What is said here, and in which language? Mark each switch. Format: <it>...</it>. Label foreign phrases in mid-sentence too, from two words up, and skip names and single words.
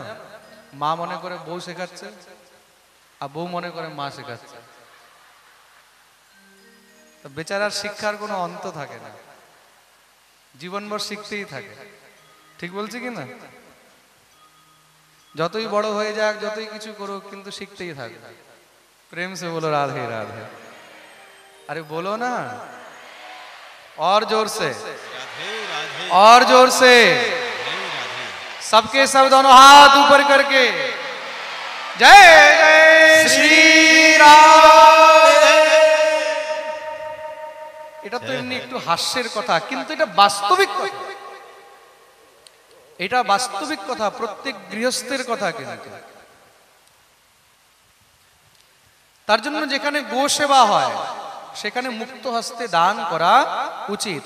<bn>মা মনে করে বউ শেখাচ্ছে, আর বউ মনে করে মা শেখাচ্ছে। বেচারার শিক্ষার কোনো অন্ত থাকে না, জীবনভর শিখতেই থাকে। ঠিক বলছি কি না? যতই বড় হয়ে যাক, যতই কিছু করুক, কিন্তু শিখতেই থাকবে।</bn> <hi>प्रेम से बोलो राधे राधे। अरे बोलो ना, और जोर से, और जोर से, सबके सब दोनों हाथ ऊपर करके जय जय श्री राम।</hi> <bn>এটা তো এমনি একটু হাস্যের কথা, কিন্তু এটা বাস্তবিক কথা, এটা বাস্তবিক কথা, প্রত্যেক গৃহস্থের কথা। কিন্তু তার জন্য যেখানে গো সেবা হয় সেখানে মুক্ত হস্তে দান করা উচিত।</bn>